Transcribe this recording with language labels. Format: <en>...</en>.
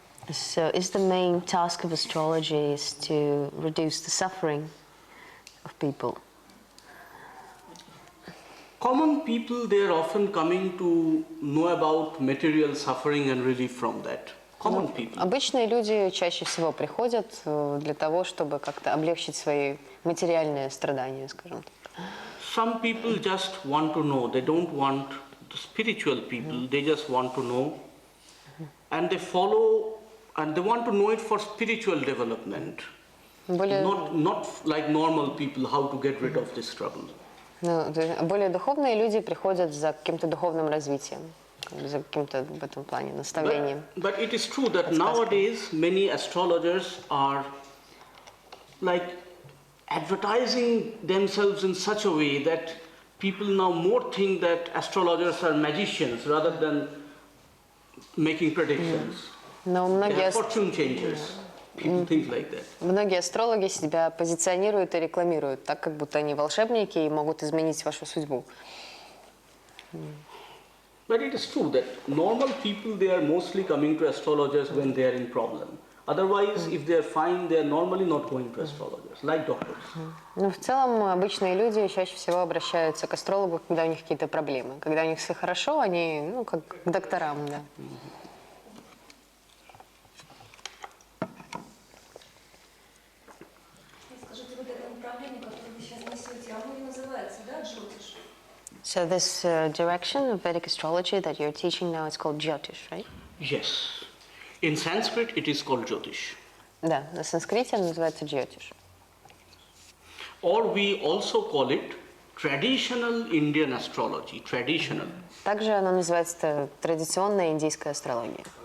<en>So is the main task of astrology is to reduce the suffering of people? Common people, they are often coming to know about material suffering and relief from that. Common people.</en> <ru>Обычные люди чаще всего приходят для того, чтобы как-то облегчить свои материальные страдания, скажем так.</ru> <en>Some people just want to know. They don't want the spiritual people. They just want to know, and they follow, and they want to know it for spiritual development. Not like normal people, how to get rid of this trouble.</en> <ru>Более духовные люди приходят за каким-то духовным развитием, за каким-то в этом плане наставлением.</ru> <en>But it is true that nowadays many astrologers are like advertising themselves in such a way that people now more think that astrologers are magicians rather than making predictions. They are fortune changers. People think like that.</en> <ru>Многие астрологи себя позиционируют и рекламируют так, как будто они волшебники и могут изменить вашу судьбу.</ru> <en>But it is true that normal people, they are mostly coming to astrologers when they are in problem. Otherwise, if they are fine, they are normally not going to astrologers, like doctors.</en> <ru>Но в целом обычные люди чаще всего обращаются к астрологу, когда у них какие-то проблемы. Когда у них все хорошо, они, как к докторам, да. Скажите, вот это направление, которое вы сейчас несете, оно и называется, да, джотиш?</ru> <en>So this direction of Vedic astrology that you're teaching now, it's called Jyotish, right? Yes. In Sanskrit, it is called Jyotish.</en> <ru>Да, на санскрите оно называется Jyotish.</ru> <en>Or we also call it traditional Indian astrology. Traditional.</en> <ru>Также оно называется традиционная индийская астрология.</ru>